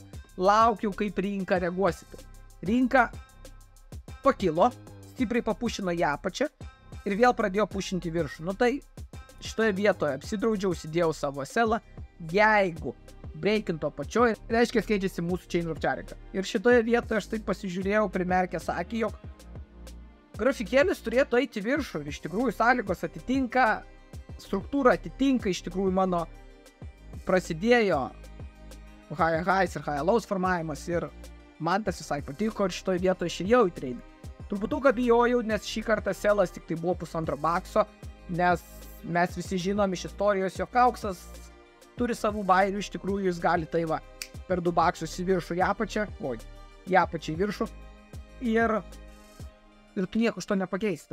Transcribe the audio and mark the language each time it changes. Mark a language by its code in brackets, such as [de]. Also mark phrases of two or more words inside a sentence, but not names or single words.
[lt] Laukiau, kaip rinka reaguosite. Rinka pakilo, stipriai papušino į apačią ir vėl pradėjo pušinti viršų. Nu tai šitoje vietoje apsidraudžiau, įsidėjau savo selą. Jeigu breikinto apačioje, reiškia keičiasi mūsų [en] chain of charika. [lt] Ir šitoje vietoje aš taip pasižiūrėjau, primerkęs akį, jog grafikėlis turėtų eiti viršų. Ir iš tikrųjų sąlygos atitinka, struktūra atitinka, iš tikrųjų mano prasidėjo [en] high highs [lt] ir [en] high lows [lt] formavimas ir man tas visai patiko ir šitoje vietoje aš įėjau į treidą. Truputuką bijojau, nes šį kartą selas tik tai buvo $1.5 bakso, nes mes visi žinom iš istorijos, jog auksas turi savų bairių, iš tikrųjų jis gali tai va, per 2 baksus į viršų į apačią, į apačią į viršų ir tu nieko iš to nepakeisi.